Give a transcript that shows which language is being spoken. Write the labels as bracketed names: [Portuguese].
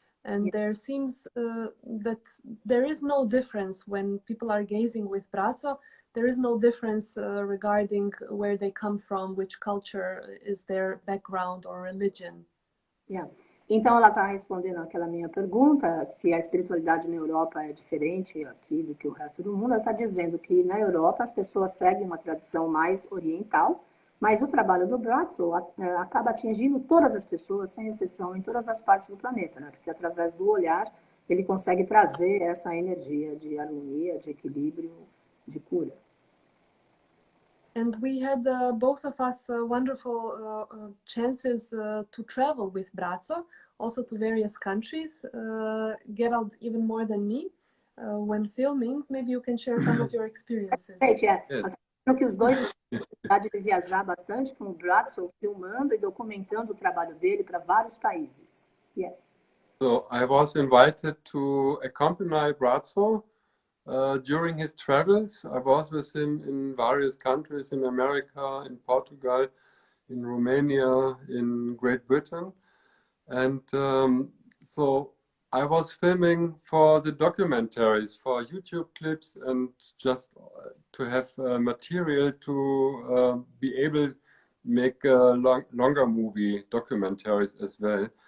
[English] And there seems that there is no difference when people are gazing with Braco. There is no difference regarding where they come from, which culture is their background or religion. Yeah. [Portuguese] Então, ela está respondendo aquela minha pergunta, se a espiritualidade na Europa é diferente aqui do que o resto do mundo. Ela está dizendo que na Europa as pessoas seguem uma tradição mais oriental, mas o trabalho do Braco acaba atingindo todas as pessoas, sem exceção, em todas as partes do planeta, né? Porque através do olhar ele consegue trazer essa energia de harmonia, de equilíbrio, de cura. [English] And we had both of us wonderful chances to travel with Braco, also to various countries. Gerald even more than me when filming. Maybe you can share some of your experiences. [Portuguese] Que os dois têm a oportunidade de viajar bastante com o Braco, filmando e documentando o trabalho dele para vários países. [English] Yes. So I was invited to accompany Braco during his travels. I was with him in various countries in America, in Portugal, in Romania, in Great Britain. And so I was filming for the documentaries, for YouTube clips, and just to have material to be able to make longer movie documentaries as well.